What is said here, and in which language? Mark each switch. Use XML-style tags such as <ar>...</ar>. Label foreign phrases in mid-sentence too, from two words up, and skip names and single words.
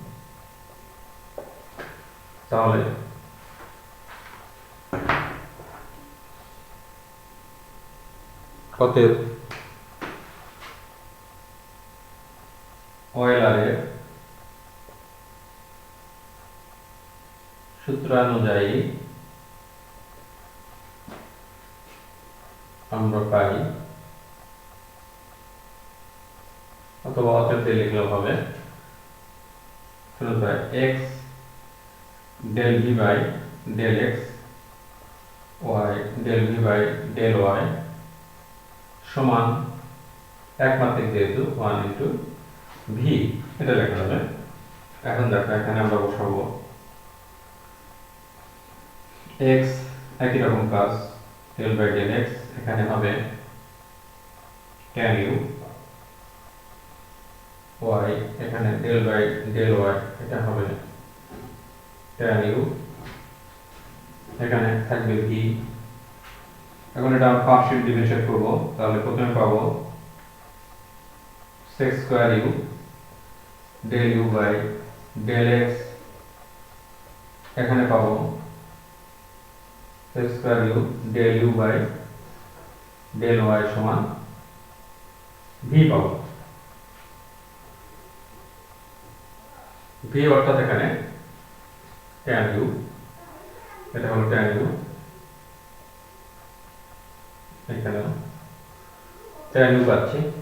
<bn>তাহলে অতএব অয়েলারের সূত্রানুযায়ী আমরা পাই, অথবা অতএব দিয়ে লিখলেও হবে,</bn> <en>x del v by del x y del v by del y</en> <bn>সমান একমাত্রিক যেহেতু</bn> <en>1 into v,</en> <bn>এটা লেখা হবে। এখন দেখো এখানে আমরা বসাবো x, একই রকম কাজ,</bn> <en>del by del x,</en> <bn>এখানে হবে</bn> <en>tan u,</en> <bn>y এখানে</bn> <en>del by del y,</en> <bn>এটা হবে</bn> <en>tan u,</en> <bn>এখানে থাকবে v। এখন এটা</bn> <en>partial differentiate</en> <bn>করব, তাহলে প্রথমে পাবো</bn> <en>sec square u del u by del x,</en> <bn>এখানে পাবো</bn> <en>sec square u del u by del y</en> <bn>সমান v পাবো। v অর্থাৎ এখানে</bn> <en>tan u,</en> <bn>এটা হলো</bn> <en>tan u,</en> <bn>এখানে</bn> <en>tan u</en> <bn>পাচ্ছি।</bn>